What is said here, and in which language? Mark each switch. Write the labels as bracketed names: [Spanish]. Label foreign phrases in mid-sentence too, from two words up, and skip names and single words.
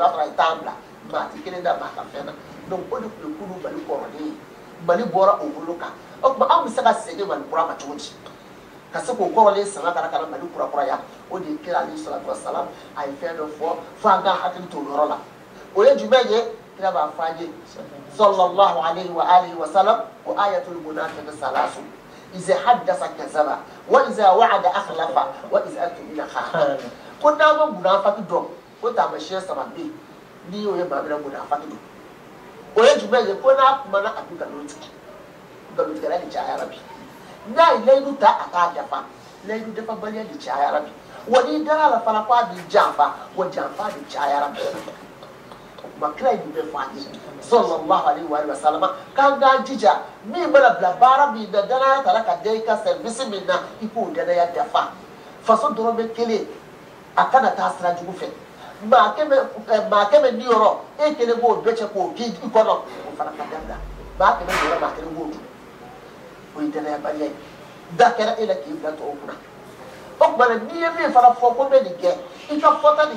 [Bambara] b'a sɔrɔ a ye tan bila maa tɛ kelen da maa ka fɛn na donc o de tun ye kunu mali kɔrɔlen ye mali bɔra o bolo kan o tuma anw bɛ se ka segin mali kura ma cogo di ka se k'o kɔrɔlen sama ka na ka na mali kura kuraya o de ye kira [Arabic] عليه الصلاة والسلام [Bambara] a ye fɛn dɔ fɔ fo an ka hakili to o yɔrɔ la o ye jumɛn ye kira b'a fɔ an ye [Arabic] صلى الله عليه وآله وسلم [Bambara] ko [Arabic] آية المنافق ثلاث إذا حدث كذب وإذا وعد أخلف وإذا اؤتمن خان [Bambara] ko n'a ma munafiki dɔn ko taamasiyɛn saba bɛ yen n'i y'o ye maa min na munafiki don o ye jumɛn ye ko n'a kumana a bɛ nkalon tigɛ nkalontigɛla de cayara bi n'a ye layidu ta a k'a dafa layidu dafabaliya de cayara bi wa n'i dara la fana ko a b'i janfa wa janfa de cayara bi o tuma kira ye nin bɛɛ fɔ an ye [Arabic] صلى الله عليه وسلم [Bambara] k'an k'an jija min mana bila baara min na danaya tara ka da i ka service min na i k'o danaya dafa faso dɔrɔmɛ kelen a kana taa sira jugu fɛ maa kɛmɛ ni yɔrɔ e kelen b'o bɛɛ cɛ k'o k'i kɔnɔ o fana ka dabila maa kɛmɛ ni yɔrɔ maa kelen b'o dun o ye danayabaliya ye da kɛra e la k'i bila tɔw kunna o tuma na n'i ye min fana fɔ ko n bɛ nin kɛ i ka fɔta ni